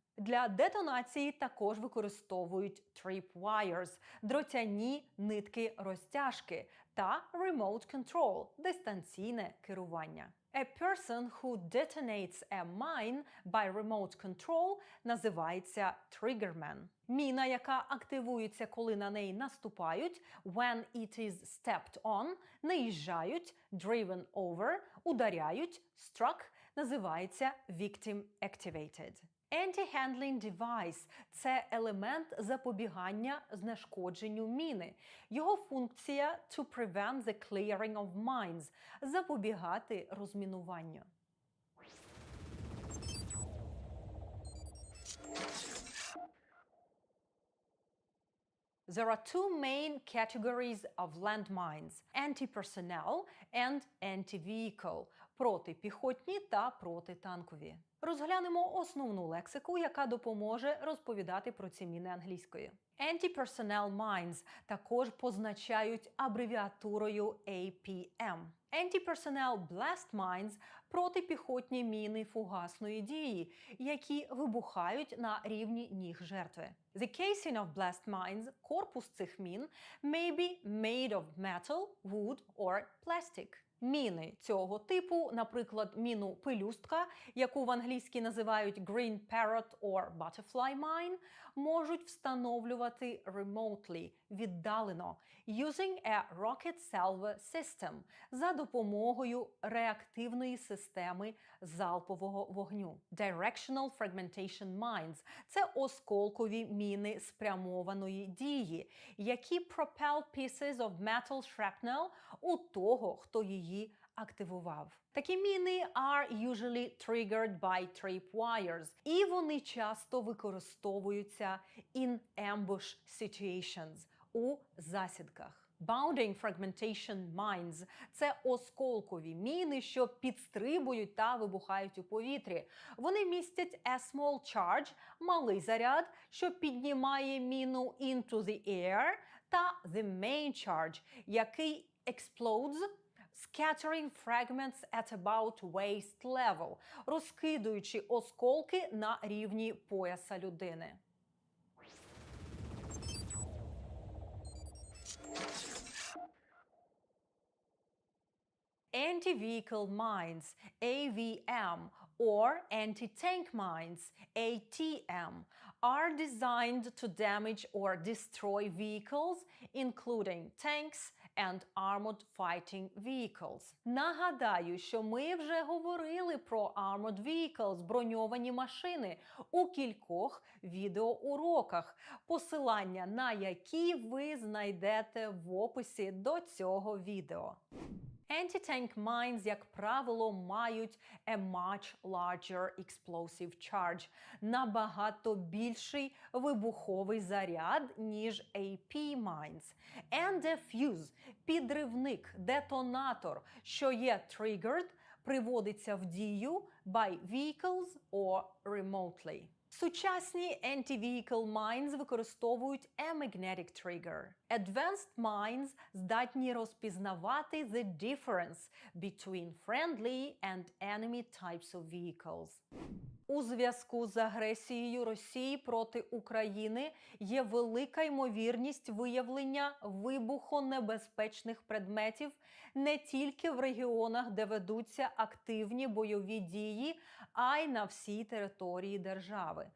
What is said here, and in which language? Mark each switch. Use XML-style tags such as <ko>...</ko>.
<uk>Для детонації також використовують tripwires – дротяні нитки-розтяжки та remote control – дистанційне керування.</uk> <en>A person who detonates a mine by remote control</en> <uk>називається</uk> <en>triggerman.</en> <uk>Міна, яка активується, коли на неї наступають,</uk> <en>when it is stepped on,</en> <uk>наїжджають,</uk> <en>driven over,</en> <uk>ударяють,</uk> <en>struck,</en> <uk>називається victim activated. Anti-handling device – це елемент запобігання знешкодженню міни. Його функція</uk> <en>– to prevent the clearing of mines –</en> <uk>запобігати розмінуванню.</uk> <en>There are two main categories of landmines – anti-personnel and anti-vehicle –</en> <uk>протипіхотні та протитанкові. Розглянемо основну лексику, яка допоможе розповідати про ці міни англійською. Anti-personnel mines також позначають абревіатурою APM. Anti-personnel blast mines – протипіхотні міни фугасної дії, які вибухають на рівні ніг жертви.</uk> <en>The casing of blast mines –</en> <uk>корпус цих мін</uk> <en>– may be made of metal, wood or plastic.</en> <uk>Міни цього типу, наприклад, міну пелюстка, яку в англійській називають</uk> <en>green parrot or butterfly mine,</en> <uk>можуть встановлювати remotely, віддалено,</uk> <en>using a rocket salvo system,</en> <uk>за допомогою реактивної системи залпового вогню. Directional fragmentation mines – це осколкові міни спрямованої дії, які</uk> <en>propel pieces of metal shrapnel</en> <uk>у того, хто її активував. Такі міни</uk> <en>are usually triggered by tripwires,</en> <uk>і вони часто використовуються</uk> <en>in ambush situations,</en> <uk>у засідках. Bounding fragmentation mines – це осколкові міни, що підстрибують та вибухають у повітрі. Вони містять</uk> <en>a small charge</en> <uk>– малий заряд, що піднімає міну</uk> <en>into the air,</en> <uk>та</uk> <en>the main charge,</en> <uk>який</uk> <en>explodes, scattering fragments at about waist level,</en> <uk>розкидуючи осколки на рівні пояса людини.</uk> <en>Anti-vehicle mines, AVM, or anti-tank mines, ATM, are designed to damage or destroy vehicles, including tanks and armored fighting vehicles.</en> <uk>Нагадаю, що ми вже говорили про armored vehicles, броньовані машини, у кількох відеоуроках, посилання на які ви знайдете в описі до цього відео. Anti-tank mines, як правило, мають</uk> <en>a much larger explosive charge,</en> <uk>набагато більший вибуховий заряд, ніж AP mines.</uk> <en>And a fuse –</en> <uk>підривник, детонатор, що є</uk> <en>triggered,</en> <uk>приводиться в дію</uk> <en>by vehicles or remotely.</en> <uk>Сучасні anti-vehicle mines використовують</uk> <en>a magnetic trigger. Advanced mines</en> <uk>здатні розпізнавати</uk> <en>the difference between friendly and enemy types of vehicles.</en> <uk>У зв'язку з агресією Росії проти України є велика ймовірність виявлення вибухонебезпечних предметів не тільки в регіонах, де ведуться активні бойові дії, а й на всій території держави.</uk>